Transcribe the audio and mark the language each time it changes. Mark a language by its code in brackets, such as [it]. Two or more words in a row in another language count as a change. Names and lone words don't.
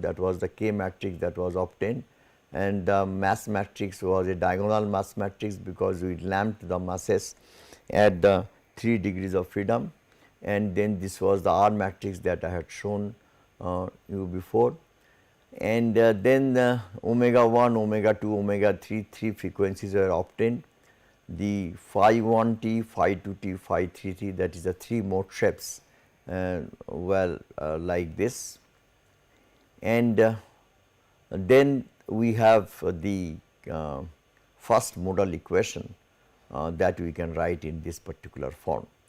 [en] that was the K matrix that was obtained, and the mass matrix was a diagonal mass matrix because we lamped the masses at the 3 degrees of freedom, and then this was the R matrix that I had shown you before, and then omega 1, omega 2, omega 3, 3 frequencies were obtained. The phi 1 t, phi 2 t, phi 3 t, that is the 3 mode shapes were like this, and then we have the first modal equation that we can write in this particular form.